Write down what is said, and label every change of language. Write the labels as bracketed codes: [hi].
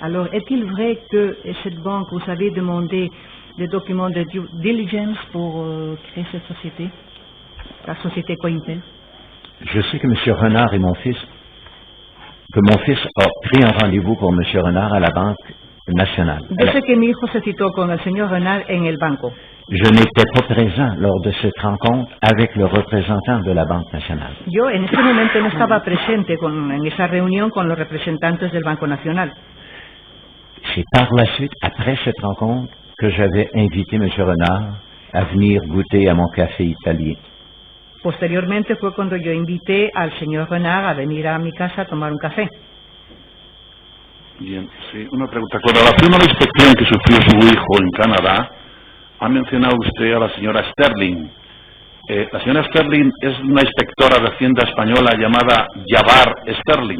[fr] Alors, est-il vrai que cette banque vous avait demandé des documents de due diligence pour créer cette société, la société Coimpel? Je sais que M. Renard et mon fils a pris un rendez-vous pour M. Renard à la Banque nationale. [es] Yo sé que mi hijo se citó con el señor Renard en el banco. [fr] Je n'étais pas présent lors de cette rencontre avec le représentant de la Banque nationale. [es] Yo en ese momento no estaba presente en esa reunión con los representantes del Banco Nacional. [fr] C'est par la suite, après cette rencontre, que j'avais invité M. Renard à venir goûter à mon café italien. [es] Posteriormente fue cuando yo invité al señor Renard a venir a mi casa a tomar un café. Bien, sí, una pregunta. Con relación a la inspección que sufrió su hijo en Canadá, ha mencionado usted a la señora Sterling. La señora Sterling es una inspectora de Hacienda española llamada Jabbar Sterling.